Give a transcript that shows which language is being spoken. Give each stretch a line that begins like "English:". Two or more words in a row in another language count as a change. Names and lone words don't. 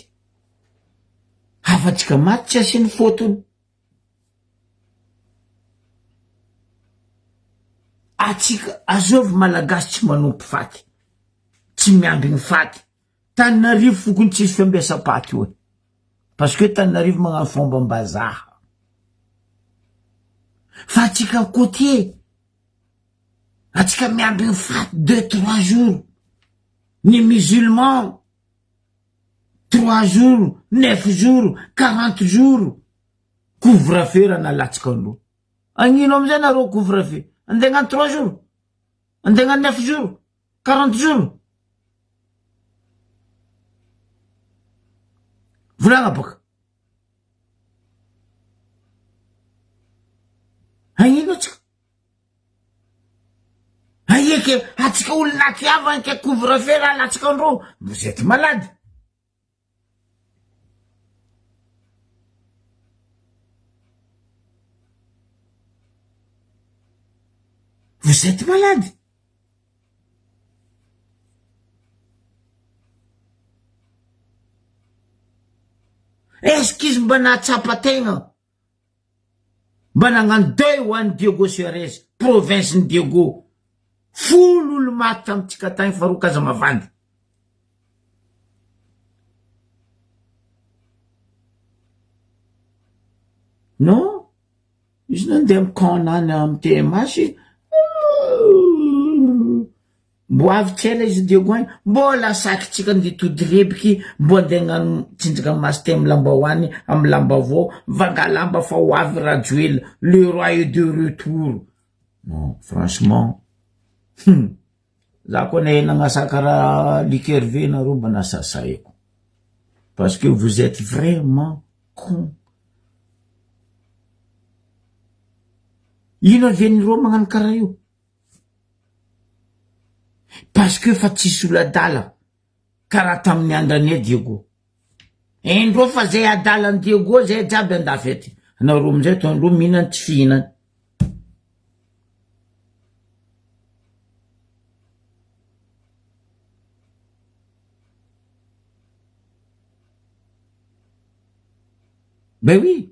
Malagasy: Hafatsika maty tsy asiany fotony. Atsika azovy malagasy tsy manompo faty, tsy miamby ny faty. Tananarivo fokony tsisy fiambesa-paty hoe,
French: parce que
Malagasy: Tananarivo magnano fomba-mbazaha. Fa atsika côté, atsika miamby ny faty 2-3 jours. Ni musulman 3 jours, 9 jours, 40 jours. Couvre-feu raha nalatsika andro. Agnino amizay nareo couvre-feu? Andeha 3 jours, andeha 9 jours, 40 jours. Volagna baka. Agnino atsika? Aïe, atsika olona tiavany ke couvre-feu raha latsika andro.
French: Vous êtes malade. Vous êtes malade. Est-ce qu'ils
Malagasy: mba nahatsapa-tegna? Mba nagnano deuil ho an'ny Diego Suarez, province ny Diego. Folo olo maty tamitsika tagny fa roa kaza mavandy. Non? Izy nandeha amy camp-nany amy TMH. Mbo avy tsela izy Diego agny. Mbo lasaky tsika nditody rebiky. Mbo andeha gnano tsinjaka masité amy lambahoany, amy lambavao. Vanga lamba fa ho avy Rajoelina.
French: Le roi est de retour. Non, franchement.
Malagasy: Za koa na nagnasaka raha likerve nareo mba nasasaiko.
French: Parce que vous êtes vraiment con.
Malagasy: Ino avian'ireo magnano karaha io?
French: Parce que
Malagasy: fa tsisy ola-dala karaha tamin'ny andrany Diego. Endreo fa zay adalan'ny Diego zay jiaby andafy ety. Nareo amizay tondro mihinany tsy fihinany.
French: Ben oui.